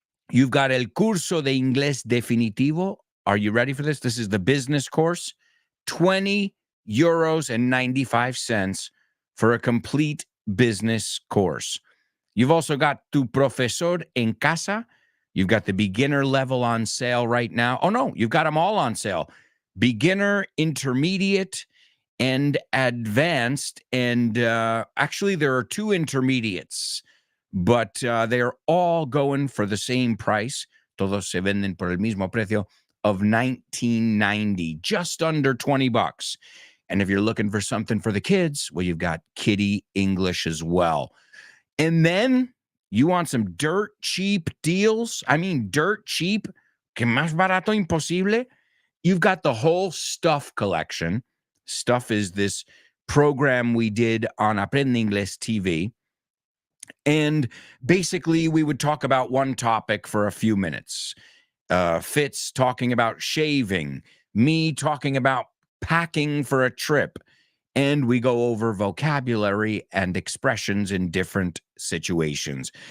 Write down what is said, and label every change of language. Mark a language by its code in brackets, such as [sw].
[en] You've got El Curso de Inglés Definitivo. Are you ready for this? This is the business course. 20 euros and 95 cents for a complete business course. You've also got Tu Profesor en Casa. You've got the beginner level on sale right now. Oh, no, you've got them all on sale. Beginner, intermediate, and advanced. And actually, there are 2 intermediates, but they're all going for the same price. [es] Todos se venden por el mismo precio [en] of $19.90, just under $20. And if you're looking for something for the kids, well, you've got Kiddie English as well. And then you want some dirt cheap deals? I mean, dirt cheap, [es] que más barato imposible. [en] You've got the whole Stuff collection. Stuff is this program we did on Aprende Inglés TV. And basically, we would talk about one topic for a few minutes. Fitz talking about shaving, me talking about packing for a trip, and we go over vocabulary and expressions in different situations.